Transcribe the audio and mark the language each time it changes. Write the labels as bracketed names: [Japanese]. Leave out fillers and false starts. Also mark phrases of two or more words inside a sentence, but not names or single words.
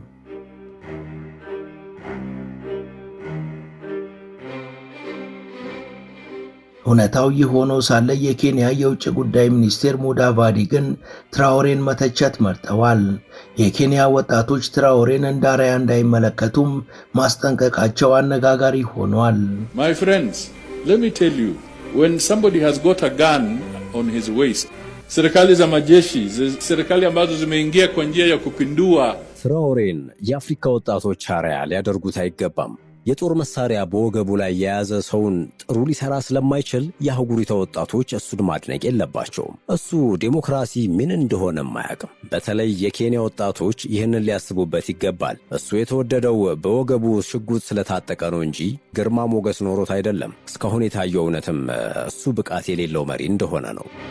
[Amharic] እውነታው ይህ ሆኖ ሳለ የኬንያ የውጭ ጉዳይ ሚኒስቴር ሙዳቫዲ ግን ትራኦሬን መተቸት መርጠዋል። የኬንያ ወጣቶች ትራኦሬን እንደ አርአያ እንዳይመለከቱም ማስጠንቀቃቸው አነጋጋሪ ሆኗል። [English] My friends, let me tell you, when somebody has got a gun on his waist, [Swahili] serikali za majeshi, serikali ambazo zimeingia kwa njia ya kupindua, [Amharic] ትራኦሬን የአፍሪካ ወጣቶች አርአያ ሊያደርጉት አይገባም። የጦር መሳሪያ በወገቡ ላይ የያዘ ሰውን ጥሩ ሊሰራ ስለማይችል የአህጉሪቷ ወጣቶች እሱን ማድነቅ የለባቸውም። እሱ ዴሞክራሲ ምን እንደሆነም አያውቅም። በተለይ የኬንያ ወጣቶች ይህንን ሊያስቡበት ይገባል። እሱ የተወደደው በወገቡ ሽጉጥ ስለታጠቀ ነው እንጂ ግርማ ሞገስ ኖሮት አይደለም። እስካሁን የታየው እውነትም እሱ ብቃት የሌለው መሪ እንደሆነ ነው።